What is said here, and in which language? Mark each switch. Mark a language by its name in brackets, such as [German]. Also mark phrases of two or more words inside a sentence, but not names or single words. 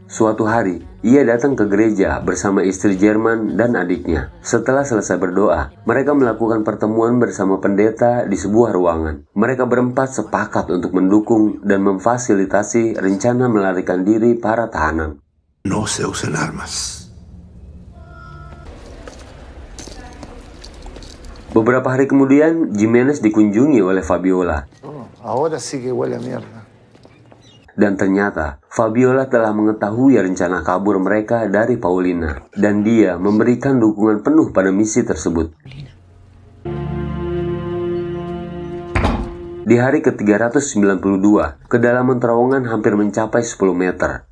[Indonesian] Suatu hari, ia datang ke gereja bersama istri Jerman dan adiknya. Setelah selesai berdoa, mereka melakukan pertemuan bersama pendeta di sebuah ruangan. Mereka berempat sepakat untuk mendukung dan memfasilitasi rencana melarikan diri para tahanan. [Spanish] No se usen armas. [Indonesian] Beberapa hari kemudian, Jimenez dikunjungi oleh Fabiola. [Spanish] Ahora sí que huele a mierda. [Indonesian] Dan ternyata, Fabiola telah mengetahui rencana kabur mereka dari Paulina. Dan dia memberikan dukungan penuh pada misi tersebut. Di hari ke-392, kedalaman terowongan hampir mencapai 10 meter.